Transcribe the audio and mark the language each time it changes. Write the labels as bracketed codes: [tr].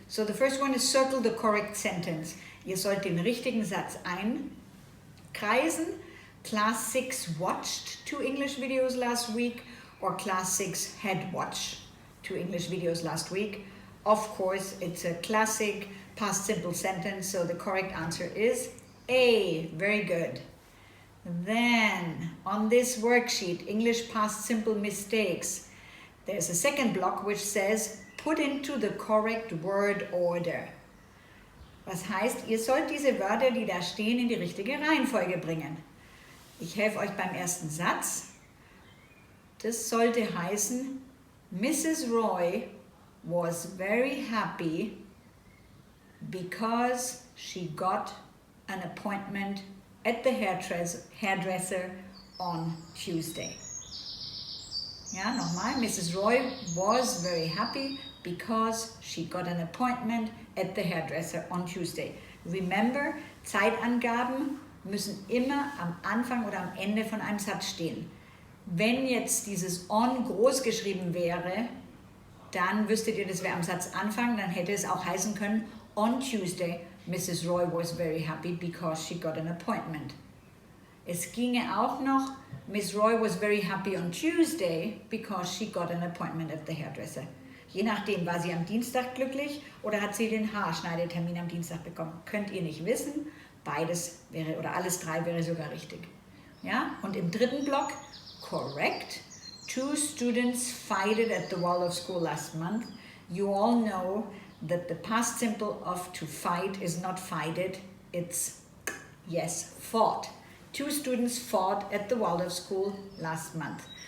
[en] So the first one is circle the correct sentence. [de] Ihr sollt den richtigen Satz einkreisen. [en] Class 6 watched 2 English videos last week, or Class 6 had watched 2 English videos last week. Of course, it's a classic past simple sentence, so the correct answer is A. Very good. Then, on this worksheet, English past simple mistakes, there's a second block which says put into the correct word order. [de] Was heißt, ihr sollt diese Wörter, die da stehen, in die richtige Reihenfolge bringen. Ich helfe euch beim ersten Satz. Das sollte heißen, Mrs. [en] Roy was very happy because she got an appointment at the hairdresser on Tuesday. [de] Ja, nochmal. [en] Mrs. Roy was very happy because she got an appointment at the hairdresser on Tuesday. [de] Remember, Zeitangaben müssen immer am Anfang oder am Ende von einem Satz stehen. Wenn jetzt dieses on groß geschrieben wäre, dann wüsstet ihr, das wäre am Satzanfang, dann hätte es auch heißen können, [en] on Tuesday, [de] Mrs. [en] Roy was very happy because she got an appointment. [de] Es ginge auch noch, [en] Miss Roy was very happy on Tuesday because she got an appointment at the hairdresser. [de] Je nachdem, war sie am Dienstag glücklich oder hat sie den Haarschneidetermin am Dienstag bekommen. Könnt ihr nicht wissen. Beides wäre, oder alles 3 wäre sogar richtig. Ja? Und im dritten Block, correct. [en] 2 students fighted at the wall of school last month. You all know that the past simple of to fight is not fighted, it's, yes, fought. 2 students fought at the Waldorf school last month.